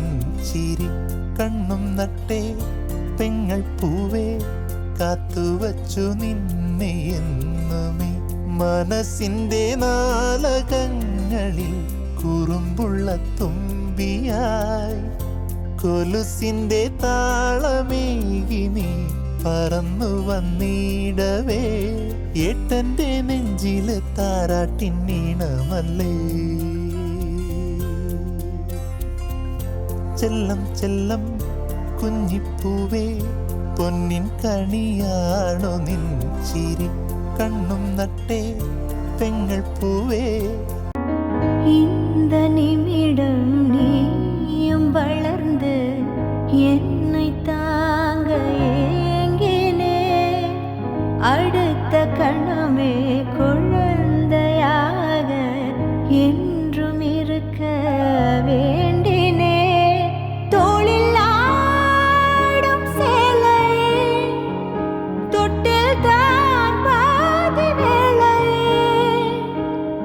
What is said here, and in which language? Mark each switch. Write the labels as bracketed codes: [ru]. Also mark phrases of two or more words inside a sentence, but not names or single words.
[ml] ചിരി കണ്ണും നട്ടേ പെങ്ങൾ പൂവേ കാത്തുവച്ചു നിന്നെ എന്നുമേ മനസ്സിൻ്റെ നാലകങ്ങളിൽ കുറുമ്പുള്ള തുമ്പിയായി കൊലുസിൻ്റെ താളമേകി നീ പറന്നു വന്നിടവേ ഏട്ടൻ്റെ നെഞ്ചിലെ താരാട്ടിൻ നീണമല്ലേ ചെല്ലം ചെല്ലം കുഞ്ഞിപ്പൂവേ പൊന്നിൻ കണിയാണു നിൻ ചിരി കണ്ണും നട്ടേ പെങ്ങൾ പൂവേ [ta] இந்த நிமிடம் நீயும் வளர்ந்து என்னை தாங்க ஏங்கினே அடுத்த கணமே குழந்தையாக என்றும் இருக்க வேண்டினே தோளில் ஆடும் சேலையே தொட்டில் தான் பாதி வேளையே